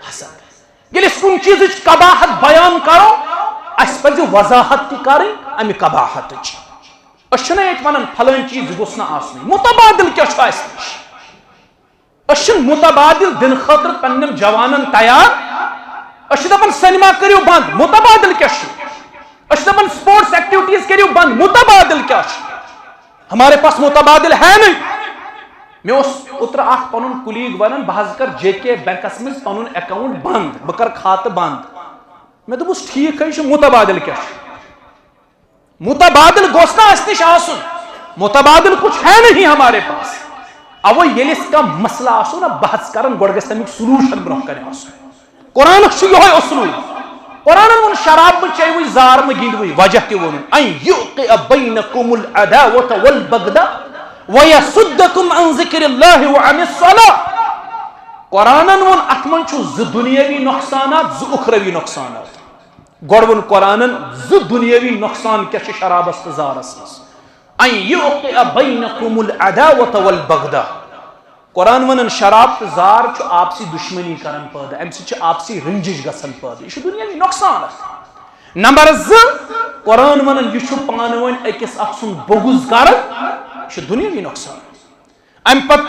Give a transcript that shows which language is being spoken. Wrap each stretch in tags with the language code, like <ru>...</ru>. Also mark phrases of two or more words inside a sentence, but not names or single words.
<ks>حسد ییٚلہِ أسۍ کُنہِ چیٖزٕچ قباحت بیان کرو اسہِ پزِ وضاحت تہِ کرٕنۍ امہِ قباحتٕچ أسۍ چھِنہٕ ییٚتہِ ونان فلٲنۍ چیٖز گوٚژھ نہٕ آسنُے متبادل کیاہ چھُ اسہِ نِش أسۍ چھِنہٕ متبادل دِنہٕ خٲطرٕ پننٮ۪ن جوانن تیار أسۍ چھِ دپان سینما کٔرِو بنٛد متبادل کیاہ چھُ أسۍ چھِ دپان</ks> <en>sports activities</en> <ks>کٔرِو بنٛد متبادل کیاہ چھُ</ks> <ur>ہمارے پاس متبادل ہے نہیں</ur> <ks>مے اوس اوترٕ اکھ پنُن کُلیٖگ ونان بہٕ حظ کر جے کے بینکس منٛز پنُن اکاؤنٹ بنٛد بہٕ کر کھاتہٕ بنٛد مےٚ دوٚپُس</ks> <ur>ٹھیٖک ہے</ur> <ks>چھُ متبادل کیاہ چھُ متبادل گوٚژھ نہٕ اسہِ نِش آسُن</ks> <ur>متبادل کچھ ہے نہیں ہمارے پاس</ur> <ks>اوے ییٚلہِ أسۍ کانٛہہ مسلہٕ آسو نا بحث کران گۄڈٕ گژھِ تمیُک سلوٗشن برونٛہہ کنہِ آسُن قرآنُک چھُ یِہوے اصوٗل قرآنن ووٚن شراب مہٕ چیٚیوٕے زار مہٕ گِنٛدوٕے وجہ تہِ ووٚنُن</ks> <ar>ان یوقع بینکم العداوة والبغضاء ویصدکم عن ذکر اللہ وعن</ar> <ks>الصلاة قرآنن ووٚن اتھ منٛز چھُ زٕ دُنیٲوی نۄقصانات زٕ اُخروی نۄقصانات گۄڈٕ ووٚن قرآنن زٕ دُنیٲوی نۄقصان کیاہ چھِ شرابس تہٕ زارس منٛز</ks> <ar>ان یوقع بینکم العداوة والبغضاء</ar> <ks>قرآن ونان شراب تو زار چھُ آپسی دشمنی کران پٲدٕ امہِ سۭتۍ چھِ آپسی رنجش گژھان پٲدٕ یہِ چھُ دُنیاوی نۄقصان نمبر زٕ قرآن ونان یہِ چھُ پانہٕ ؤنۍ أکِس اکھ سُنٛد بغض کران یہِ چھُ دُنیاوی نۄقصان امہِ پتہٕ</ks>